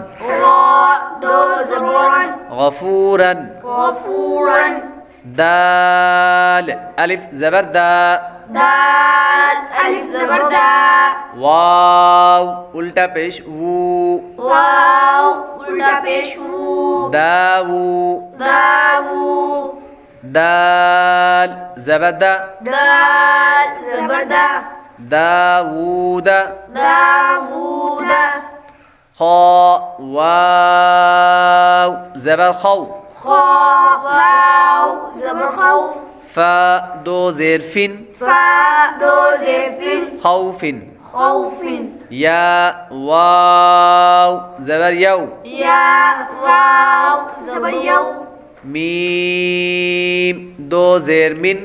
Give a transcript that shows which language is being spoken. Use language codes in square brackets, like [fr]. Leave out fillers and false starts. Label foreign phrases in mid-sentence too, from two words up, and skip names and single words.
[ur] را 2 زبر رن [ar] غفورا غفورا [ur] دال الف زبر دا دال الف زبر دا واو الٹا پیش وو واو الٹا پیش وو [ar] داو داو [ur] دال زبر دا دال زبر دا [ar] داوود داوود [ur] خا واو زبر خو خا واو زبر خو فا 2 زیر فن فا 2 زیر فن [ar] خوف خوف [ur] یا واو زبر یو یا واو زبر یو میم 2 زیر من